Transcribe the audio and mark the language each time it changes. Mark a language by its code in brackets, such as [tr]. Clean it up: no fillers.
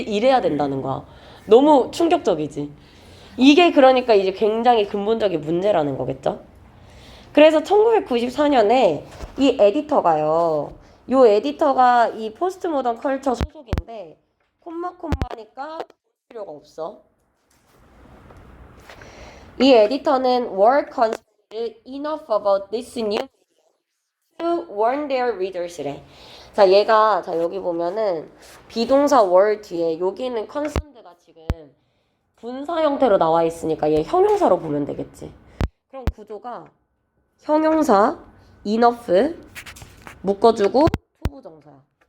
[ko] 이래야 된다는 거야. 너무 충격적이지. 이게 그러니까 이제 굉장히 근본적인 문제라는 거겠죠? 그래서 1994년에 이 에디터가요. 요 에디터가 이 포스트 모던 컬처 소속인데 콤마니까 필요가 없어. 이 에디터는 [en] were concerned enough about this new to warn their readers래. [ko] 자, 얘가 자 여기 보면은 비동사 were 뒤에 여기는 concerned가 지금 분사 형태로 나와 있으니까 얘 형용사로 보면 되겠지. 그럼 구조가 형용사 enough 묶어주고 투부정사야.